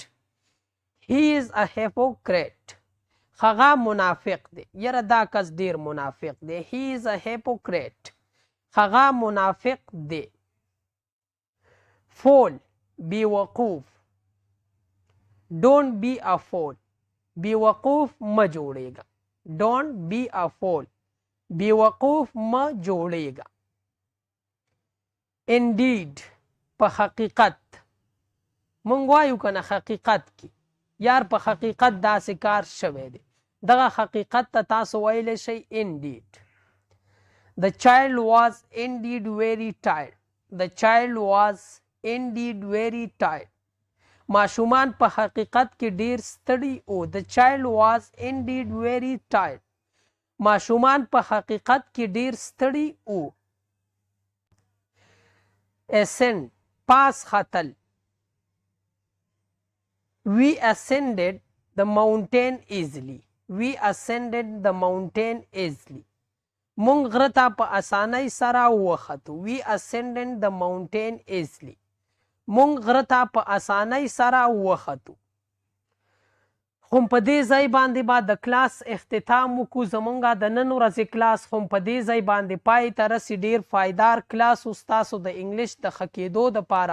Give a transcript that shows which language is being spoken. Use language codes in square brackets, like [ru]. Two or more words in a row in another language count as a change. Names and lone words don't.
[en] He is a hypocrite. [ps] هغه منافق دی. یاره دا کس ډیر منافق دی. [en] He is a hypocrite. [ps] هغه منافق دی. fool بیوقوف. [en] Don't be a fool. [ps] بیوقوف مه جوړیږه. [en] Don't be a fool. [ps] بیوقوف مه جوړیږه. indeed په حقیقت. مونږ وایو که نه حقیقت کې یار په حقیقت داسې کار شوی دی. دغه حقیقت ته تاسو ویلی شئ indeed. [en] The child was indeed very tired. The child was indeed very tired. [ps] ماشومان په حقیقت کې ډیر ستړي او. [en] The child was indeed very tired. [ps] ماشومان په حقیقت کې ډیر ستړي او. ascend پاس ختل. [en] We ascended the mountain easily. We ascended the mountain easily. [ps] مونږ غره ته په اسانۍ سره وختو. [en] We ascended the mountain easily. [ps] مونږ غره ته په اسانۍ سره وختو. خو په دې ځای باندې به د کلاس اختتام وکړو. زمونږ د نن ورځې کلاس خو په دې ځای باندې پای ته رسي. ډیر پایدار کلاس و ستاسو د انګلیش د ښه کېدو دپاره.